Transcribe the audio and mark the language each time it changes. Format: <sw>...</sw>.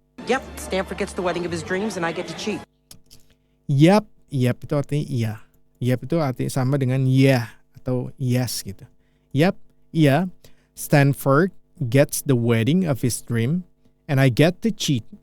<en>Yep, Stanford gets the wedding of his dreams and I get to cheat.</en> <id>Yap itu artinya iya. Yap itu artinya sama dengan yeah atau yes gitu. Yap, iya.</id> <en>Stanford gets the wedding of his dream and I get to cheat.</en>